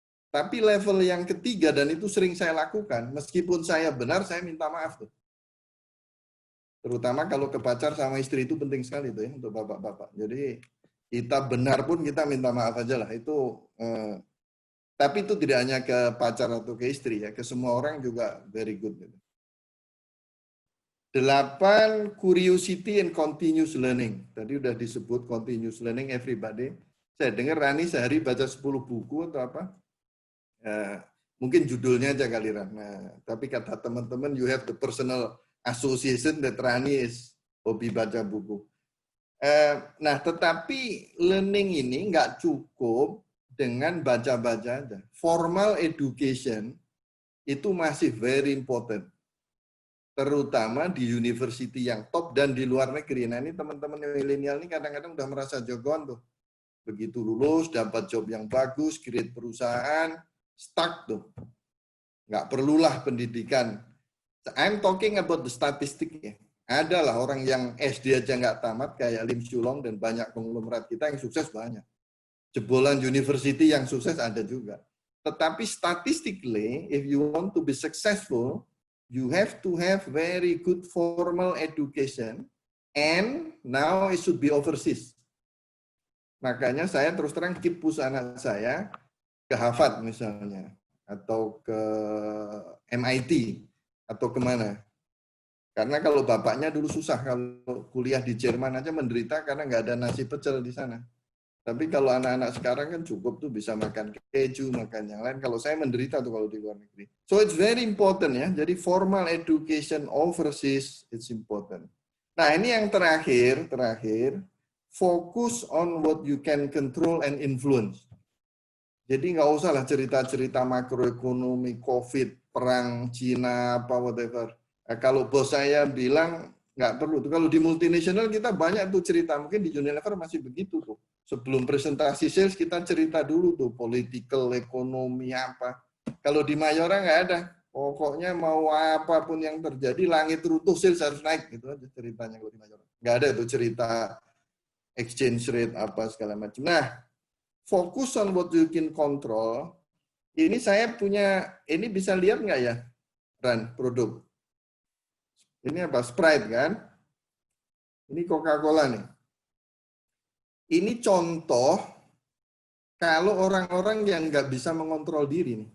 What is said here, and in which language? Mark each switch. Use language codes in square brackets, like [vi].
[id] Tapi level yang ketiga, dan itu sering saya lakukan, meskipun saya benar, saya minta maaf tuh. Terutama kalau ke pacar sama istri itu penting sekali tuh ya, untuk bapak-bapak. Jadi kita benar pun kita minta maaf aja lah. Itu, tapi itu tidak hanya ke pacar atau ke istri ya, ke semua orang juga [en] very good. [id] Gitu. [en] 8, curiosity and continuous learning. [id] Tadi udah disebut [en] continuous learning everybody. [id] Saya dengar Rani sehari baca 10 buku atau apa. Mungkin judulnya aja kali Ran. Nah, tapi kata teman-teman, [en] you have the personal association that Rani is [id] hobi baca buku. Nah, tetapi learning ini nggak cukup dengan baca-baca aja. [en] Formal education [id] itu masih [en] very important. [id] Terutama di university yang top dan di luar negeri. Nah ini teman-teman milenial ini kadang-kadang udah merasa jagoan tuh. Begitu lulus, dapat job yang bagus, create perusahaan, stuck tuh. Nggak perlulah pendidikan. [en] I'm talking about the statistic [id] ya. Adalah orang yang SD aja nggak tamat kayak Lim Shulong dan banyak konglomerat kita yang sukses banyak. Jebolan university yang sukses ada juga. Tetapi [en] statistically, if you want to be successful, you have to have very good formal education, and now it should be overseas. [id] Makanya saya terus terang [en] keep push [id] anak saya ke Harvard misalnya, atau ke MIT, atau kemana. Karena kalau bapaknya dulu susah, kalau kuliah di Jerman aja menderita karena nggak ada nasi pecel di sana. Tapi kalau anak-anak sekarang kan cukup tuh bisa makan keju, makan yang lain. Kalau saya menderita tuh kalau di luar negeri. [en] So it's very important ya. [id] Jadi [en] formal education overseas it's important. [id] Nah ini yang terakhir, [en] focus on what you can control and influence. [id] Jadi nggak usah lah cerita-cerita makroekonomi, COVID, perang Cina, apa whatever. Nah, kalau bos saya bilang nggak perlu tuh. Kalau di multinasional kita banyak tuh cerita. Mungkin di Unilever masih begitu tuh. Sebelum presentasi sales kita cerita dulu tuh political, ekonomi apa. Kalau di Mayora nggak ada. Pokoknya mau apapun yang terjadi, langit runtuh, sales harus naik. Gitu aja ceritanya kalau di Mayora. Nggak ada tuh cerita exchange rate apa segala macam. Nah, fokus [en] on what you can control. [id] Ini saya punya, ini bisa lihat nggak ya, Ran, produk. Ini apa? Sprite kan? Ini Coca-Cola nih. Ini contoh kalau orang-orang yang nggak bisa mengontrol diri nih.